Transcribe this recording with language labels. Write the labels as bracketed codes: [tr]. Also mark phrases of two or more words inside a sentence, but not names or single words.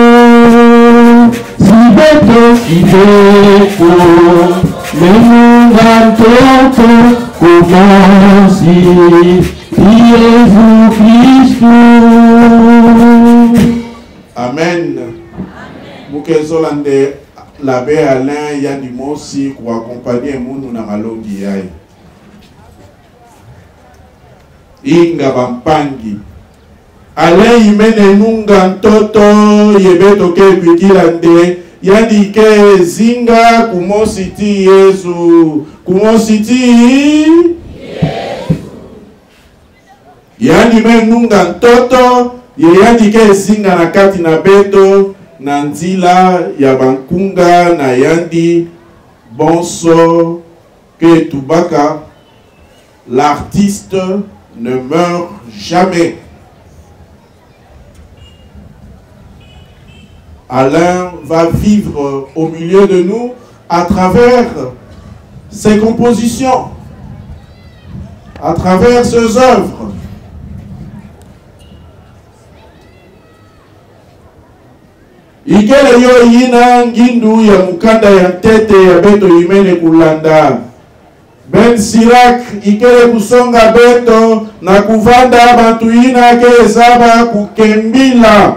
[ktu] Si beto menunga ntoto kumosi Yesu Kristu. Amen. Mukezolande l'abbé Alain yandi mosi [fr] pour accompagner [ktu] munu na malongi yai. Inga bampangi. Alain imene nunga ntoto yebeto ke kwikilande yandi ke zinga kumositi Yesu. Kumositi Yesu. Yandi me nunga ntoto yandi ke zinga na kati na beto na nzila ya bankunga na yandi bonso que Tubaka, [fr] l'artiste ne meurt jamais. Alain va vivre au milieu de nous à travers ses compositions, à travers ses œuvres. [ktu] Ikele yo yina ngindu ya mukanda ya tete ya beto imene kulanda. Ben Sirak ikele kusonga beto na kuvanda bantu ina ke zaba kukembila.